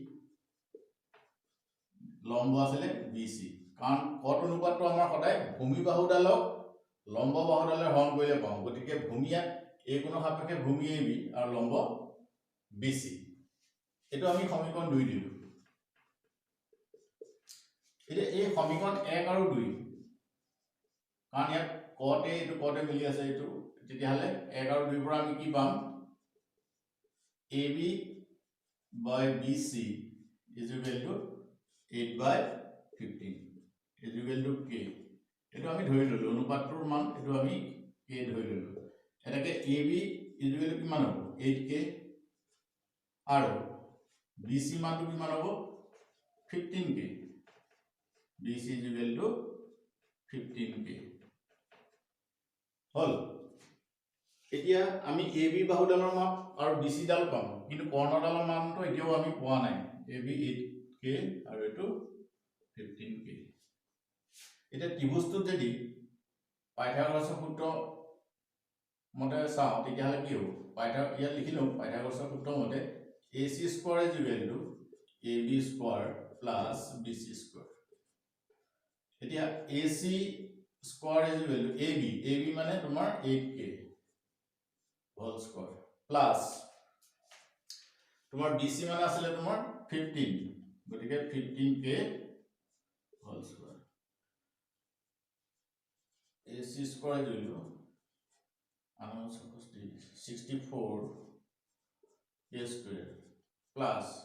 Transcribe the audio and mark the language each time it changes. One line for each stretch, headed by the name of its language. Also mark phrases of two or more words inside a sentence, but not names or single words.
Assamese: লম্ব আছিল BC কাৰণ cot অনুপাতটো আমাৰ সদায় ভূমি বাহুডালক লম্ব বাহুডালৰ হৰণ কৰিলে পাওঁ গতিকে ভূমি ইয়াত a কোণৰ সাপেক্ষে ভূমি AB আৰু লম্ব BC এটো আমি সমীকৰণ 2 দিলো এতিয়া এই সমীকৰণ 1 আৰু 2 কাৰণ ইয়াত cot a এটো cot a মিলি আছে এটো তেতিয়া হলে 1 আৰু 2 পৰা আমি কি পাম
English: AB by BC is equal to 8/15 is equal to K
Assamese: এটো আমি ধৰি ললো অনুপাতটোৰ মান এটো আমি K ধৰি ললো এটাকে
English: AB is equal to
Assamese: কিমান হ'ব 8K আৰু BC মানটো কিমান হ'ব 15K
English: BC is equal to 15K
Assamese: হল এতিয়া আমি AB বাহুডালৰ মান আৰু BC ডাল পাম কিন্তু কৰ্ণডালৰ মানটো এতিয়াও আমি পোৱা নাই AB 8K আৰু এটো 15K এটা ত্ৰিভুজটোত যদি পাইথাগোৰাছৰ সূত্ৰ মতে চাও তেতিয়া হলে কি হ'ব ইয়াত লিখিলো পাইথাগোৰাছৰ সূত্ৰ মতে AC² =
English: AB² plus BC²।
Assamese: এতিয়া AC² = AB মানে তোমাৰ
English: 8K whole square plus
Assamese: তোমাৰ BC মানে আছিল তোমাৰ 15 গতিকে
English: 15K whole square
Assamese: AC² = 64K² plus